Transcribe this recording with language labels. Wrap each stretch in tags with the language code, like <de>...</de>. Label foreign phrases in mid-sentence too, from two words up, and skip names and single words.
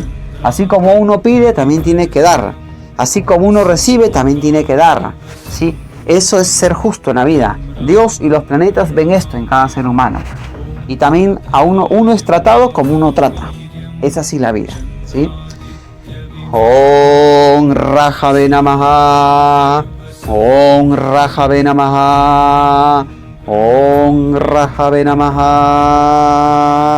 <es>Así como uno pide, también tiene que dar. Así como uno recibe, también tiene que dar, ¿sí? Eso es ser justo en la vida. Dios y los planetas ven esto en cada ser humano. Y también a uno es tratado como uno trata. Es así la vida, ¿sí?</es> <sa>Om Raja Namaha. Om Raja Namaha. Om Raja Namaha.</sa>